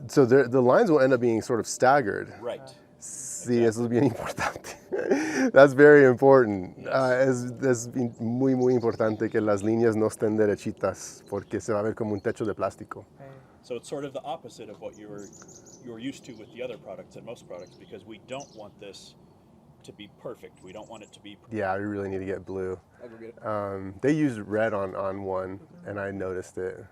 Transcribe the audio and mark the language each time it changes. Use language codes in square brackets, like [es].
[en] So the lines will end up being sort of staggered. Right. [es] Sí, eso es bien importante. [en] That's very important. Yes. [es] Es muy, muy importante que las líneas no estén derechitas, porque se va a ver como un techo de plástico. [en] So it's sort of the opposite of what you were used to with the other products and most products, because we don't want this to be perfect. We don't want it to be Yeah, we really need to get blue. I'll go get it. They used red on one, and I noticed it.